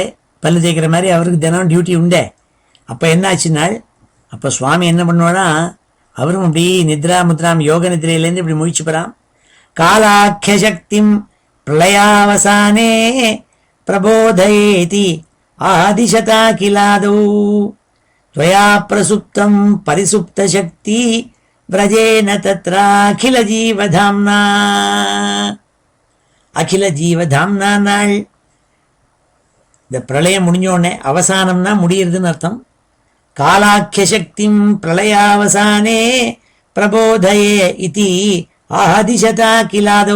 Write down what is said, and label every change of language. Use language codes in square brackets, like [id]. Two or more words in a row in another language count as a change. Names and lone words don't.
[ta] பல்லு தேய்க்கிற மாதிரி அவருக்கு தினம் டியூட்டி உண்டே. அப்போ என்ன ஆச்சுன்னாள், அப்போ சுவாமி என்ன பண்ணுவானா, அவரும் அப்படி [sa] निद्रा मुद्राम् [ta] யோக நிதிரையிலேருந்து இப்படி முழிச்சு போறான். [sa] कालाख्य शक्तिम् प्रलयावसाने प्रबोधयेति आदिशता किलादौ त्वया प्रसुप्तं परिसुप्त शक्ति व्रजेन तत्रा अखिल जीवधाम्ना. अखिल जीवधाम्ना நாள். [ta] இந்த பிரளயம் முடிஞ்சோடனே, அவசானம்னா முடியறதுன்னு அர்த்தம். [sa] कालाख्य शक्तिम् प्रलयावसाने प्रबोधये इति आदिशता किलादौ.